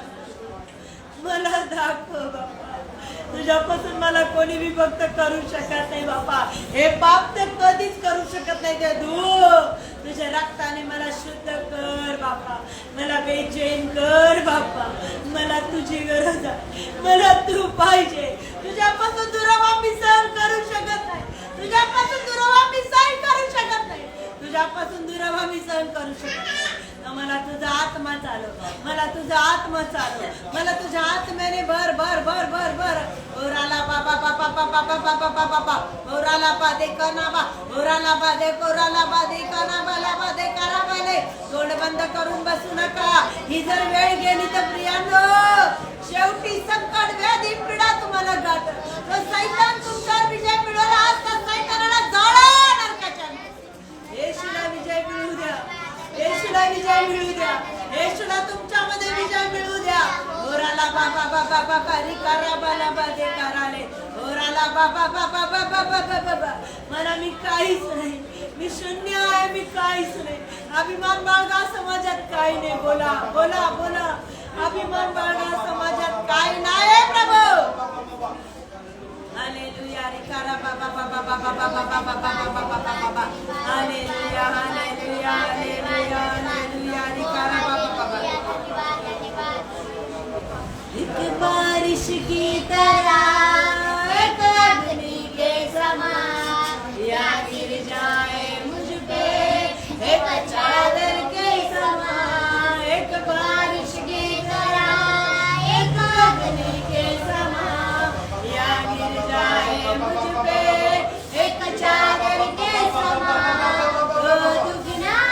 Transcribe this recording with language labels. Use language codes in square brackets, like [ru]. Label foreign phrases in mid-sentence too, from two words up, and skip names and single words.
[mr] मला दाखव बाबा तुझ्यापासून मला कोणी विभक्त करू शकत नाही बाबा हे पाप ते कधीच करू शकत नाही ते तुझ्या रक्ताने मला शुद्ध कर बाबा मला बेचैन कर बाबा मला तुझी गरज आहे मला तू पाहिजे तुझ्यापासून दुरावा मी सहन करू शकत नाही तुझ्यापासून दुरावा मी सहन करू शकत नाही तुझ्यापासून दुरावा मी सहन करू शकत नाही मला तुझा आत्मा चालव मला तुझा आत्मा चालव मला तुझ्या आत्म्याने भर भर भर भर भर ओराला बाबा बाबा बाबा बाबा बाबा बाबा ओराला बादे कना बा ओराला बादे कोराला बादे कना बाला बादे करा बाले तोंड बंद करून बसू नका ही जर वेळ गेली तर प्रियांनो शेवटी संकट व्याधी पीडा तुम्हाला गाठ तो सैतान तुमच्यावर विजय मिळवला आज तर सैतानाला जाळा नरकाच्या येशूला विजय मिळू द्या येशूला विजय मिळू द्या येशूला तुमच्यामध्ये विजय मिळू द्या ओराला बाबा बाबा बाबा री करा बाला बादे कराले ओराला बाबा बाबा बाबा बाबा बाबा मला मी काहीच नाही मी शून्य आहे मी काहीच नाही अभिमान बाळगा समाजात काही नाही बोला बोला बोला अभिमान बाळगा समाजात काही नाही प्रभू हालेलुया रे करा बाबा बाबा बाबा बाबा बाबा बाबा बाबा बाबा हालेलुया हालेलुया हालेलुया हालेलुया रे करा बाबा बाबा [hi] एक बारिश की तरह एक अग्नि के समान या गिर जाए मुझ पे एक चादर के समान एक बारिश की तरह एक अग्नि के समान या गिर जाए मुझ पे एक चादर के समान दुगना